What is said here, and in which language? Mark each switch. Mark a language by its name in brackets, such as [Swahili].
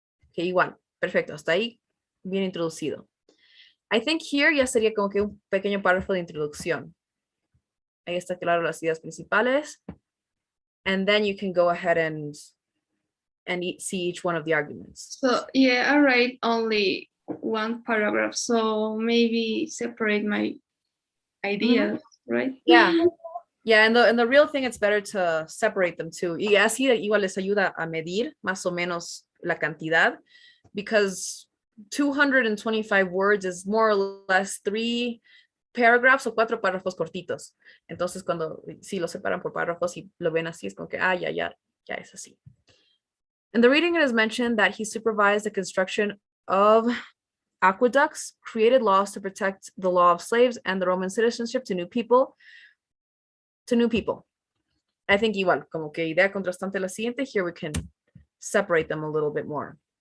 [Spanish] Okay, igual, perfecto, hasta ahí bien introducido. [English] I think here [Spanish] ya sería como que un pequeño párrafo de introducción. Ahí está claro las ideas principales. [English] And then you can go ahead and see each one of the arguments. So yeah, I write only 1 paragraph, so maybe separate my ideas, right? Yeah. Yeah, and the real thing, it's better to separate them too. [Spanish] Y así igual les ayuda a medir más o menos la cantidad, [English] because 225 words is more or less 3 paragraphs [Spanish] o 4 párrafos cortitos. Entonces, si lo separan por párrafos y lo ven así, es como que, ya es así. [English] In the reading, it is mentioned that he supervised the construction of aqueducts, created laws to protect the law of slaves and the Roman citizenship to new people. I think [Spanish] igual, como que idea contrastante la siguiente, [English] here we can separate them a little bit more.